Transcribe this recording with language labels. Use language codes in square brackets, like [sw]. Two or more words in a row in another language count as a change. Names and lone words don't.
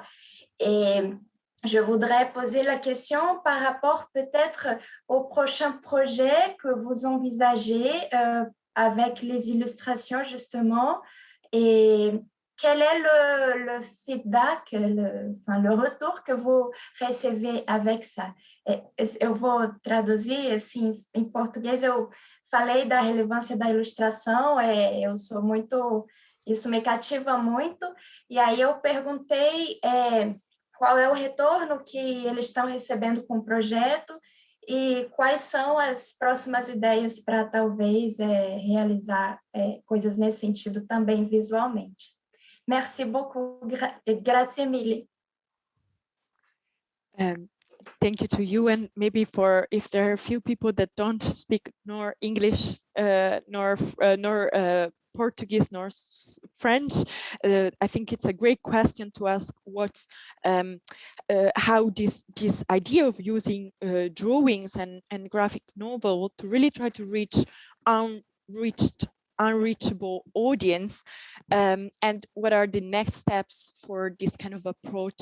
[fr] Et je voudrais poser la question par rapport peut-être au prochain projet que vous envisagez avec les illustrations justement, et quel est le feedback, le retour que vous recebez avec ça? [pt] Eu vou traduzir, assim, em português. Eu falei da relevância da ilustração, isso me cativa muito, e aí eu perguntei qual é o retorno que eles estão recebendo com o projeto e quais são as próximas ideias para talvez realizar coisas nesse sentido também visualmente. [fr] Merci beaucoup, [it] grazie mille. [en] Thank you to you, and maybe for if there are a few people that don't speak nor English nor Portuguese nor French, I think it's a great question to ask what's how this idea of using drawings and graphic novel to really try to reach unreachable audience, and what are the next steps for this kind of approach.